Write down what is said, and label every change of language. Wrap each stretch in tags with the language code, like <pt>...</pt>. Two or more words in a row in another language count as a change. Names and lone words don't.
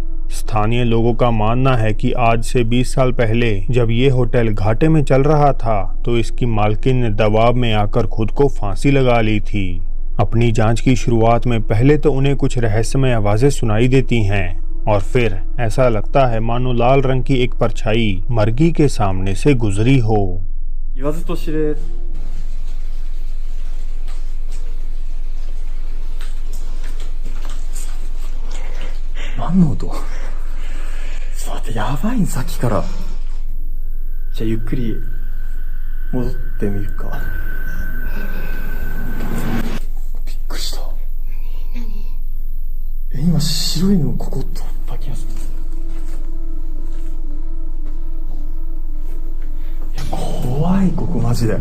<hi>स्थानीय लोगों का मानना है कि आज से 20 साल पहले जब ये होटल घाटे में चल रहा था तो इसकी मालकिन ने दबाव में आकर खुद को फांसी लगा ली थी। अपनी जांच की शुरुआत में पहले तो उन्हें कुछ रहस्यमय आवाजें सुनाई देती हैं और फिर ऐसा लगता है मानो लाल रंग की एक परछाई मर्गी के सामने से गुजरी हो।</hi> <ja>言わずと知れ何の音？ちょっと待って、やばいんさっきから。じゃあゆっくり戻ってみるか。びっくりした。今白いのここ通った気がする。怖い、ここマジで。</ja>